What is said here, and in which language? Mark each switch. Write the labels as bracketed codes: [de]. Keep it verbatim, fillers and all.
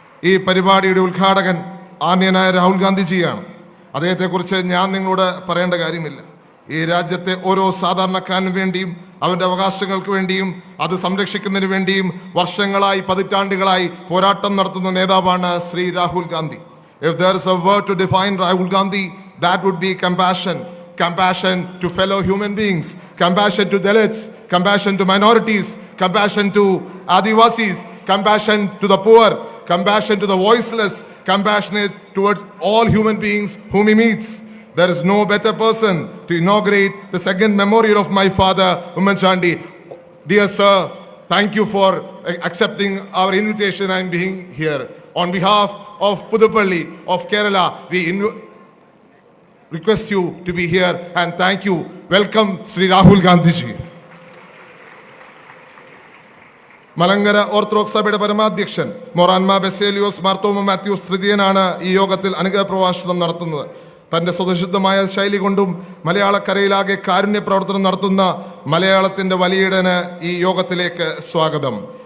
[ml] ഈ പരിപാടിയുടെ ഉദ്ഘാടകൻ ആദരണീയനായ രാഹുൽ ഗാന്ധിജിയാണ്. അദ്ദേഹത്തെക്കുറിച്ച് ഞാൻ നിങ്ങളോട് പറയേണ്ട കാര്യമില്ല. ഈ രാജ്യത്തെ ഓരോ സാധാരണക്കാരനും വേണ്ടിയും അവരുടെ അവകാശങ്ങൾക്ക് വേണ്ടിയും അത് സംരക്ഷിക്കുന്നതിന് വേണ്ടിയും വർഷങ്ങളായി പതിറ്റാണ്ടുകളായി പോരാട്ടം നടത്തുന്ന നേതാവാണ് Shri Rahul Gandhi. [en] If there is a word to define Rahul Gandhi, that would be compassion. Compassion to fellow human beings, compassion to Dalits, compassion to minorities, compassion to Adivasis, compassion to the poor, compassion to the voiceless, compassionate towards all human beings whom he meets. There is no better person to inaugurate the second memorial of my father, Umman Chandy. Dear sir, thank you for accepting our invitation and being here. On behalf of Puduppally of Kerala, we inv- request you to be here and thank you. Welcome Sri Rahul Gandhi ji. [ml] Malankara Orthodox സഭയുടെ പരമാധ്യക്ഷൻ മൊറാൻമ ബെസേലിയോസ് മാർത്തോമ മാത്യൂസ് തൃതീയനാണ് ഈ യോഗത്തിൽ അനുഗ്രഹ പ്രഭാഷണം നടത്തുന്നത്. തൻ്റെ സ്വതസിദ്ധമായ ശൈലി കൊണ്ടും മലയാളക്കരയിലാകെ കാരുണ്യ പ്രവർത്തനം നടത്തുന്ന മലയാളത്തിൻ്റെ വലിയടന് ഈ യോഗത്തിലേക്ക് സ്വാഗതം.